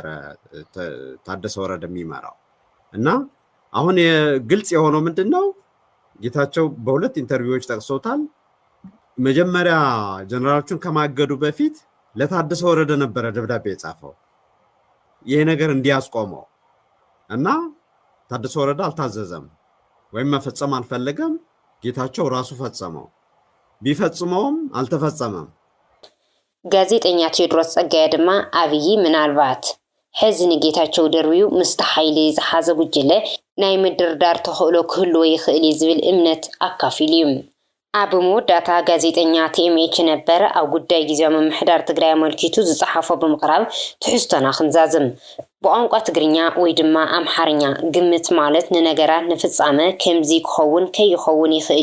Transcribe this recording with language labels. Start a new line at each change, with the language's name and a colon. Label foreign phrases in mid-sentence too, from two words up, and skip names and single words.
Amharic: ታደሰ ወረደ የሚመራው እና አሁን ግልጽ የሆነው ምንድነው ጌታቸው በሁለት ኢንተርቪዎች ጠቅሶታል መጀመሪያ ጀነራሎቹን ከማገዱ በፊት ለታደሰ ወረደ ነበር ደብዳቤ የጻፈው ይሄ ነገር እንዲያስቆመው እና ታደሰ ወረደ አልታዘዘም ወይም መፈጸም አልፈለገም ጌታቸው ራሱ ፈጸመው ቢፈጽመውም አልተፈጸመም
Tigrinya: ጋዜጠኛ ቴዎድሮስ ጸጋይ ድማ ኣብይ ምናልባት ሕዝኒ ጌታቸው ደርቢው ምስተሓይሊ ዝሓዘ ጉጅለ ናይ ምድርዳር ተኽእሎ ክህልዎ ይኽእል ዝብል እምነት ኣካፊሉ እዩ። ኣብ መወዳእታ ጋዜጠኛ ቲኤምኤች ነበረ ኣብ ጉዳይ ጊዜያዊ ምምሕዳር ትግራይ ኣመልኪቱ ዝፀሓፎ ብምቕራብ ትሕዝቶና ክንዛዝም በቋንቋ ትግርኛ ወይ ድማ ኣምሓርኛ ግምት ማለት ንነገራት ንፍጻመ ከምዚ ክኸውን ከይኸውን ይኽእል